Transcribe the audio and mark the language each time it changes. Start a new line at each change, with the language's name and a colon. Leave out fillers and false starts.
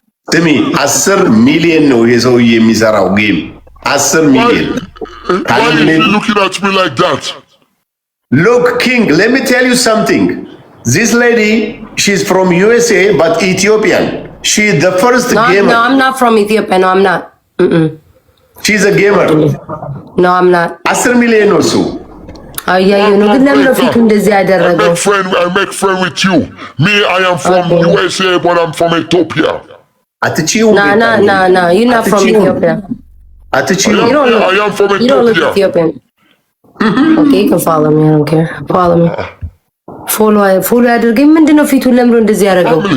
Amharic: ስሚ 10 ሚሊዮን ነው ይሄ ሰውዬ የሚሰራው ጌም 10 ሚሊዮን።
English: Why are you looking at me like that? Look, King, let me tell you something. This lady, she's from USA, but Ethiopian. She's the first gamer. No, I'm not from Ethiopia. No, I'm not. She's a gamer. No, I'm not. 10 million or so.
Amharic: አያየው ነው ግን ለምን ነው ፊቱ እንደዚህ ያደረገው?
English: I make friend with you. Me, I am from USA, but I'm from Ethiopia. Atchiu. No, you're not from Ethiopia. Atchiu. I am from You don't look Ethiopian. Okay, you can follow me. I don't care. Follow me.
Amharic: Follow አድርገኝ። ምንድነው ፊቱ ለምን እንደዚህ ያደረገው?